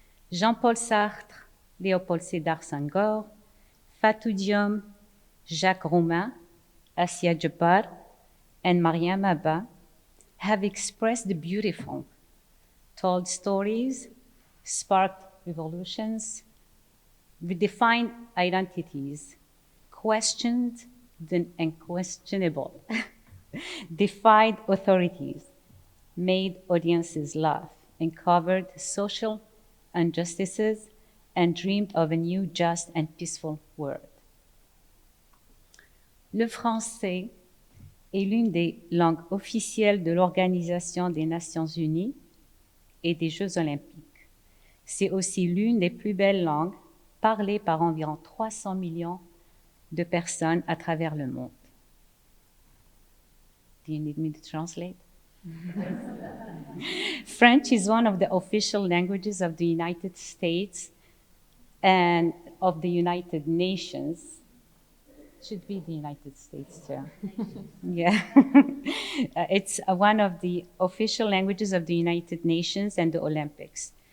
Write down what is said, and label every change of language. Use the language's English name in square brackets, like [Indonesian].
[English] Jean-Paul Sartre, Léopold Sédar Senghor, Fatou Diome, Jacques Roumain, Assia Djebar, and Mariam Abba have expressed the beautiful, told stories, sparked revolutions, redefined identities, questioned the unquestionable, defied authorities, made audiences laugh, uncovered social injustices, and dreamed of a new, just, and peaceful world. [French] Le français est l'une des langues officielles de l'Organisation des Nations Unies et des Jeux olympiques. C'est aussi l'une des plus belles langues parlées par environ 300 millions de personnes à travers le monde. [English] Do you need me to translate? French is one of the official languages of the United States and of the United Nations. Should be the United States too. Yeah. It's one of the official languages of the United Nations and the Olympics.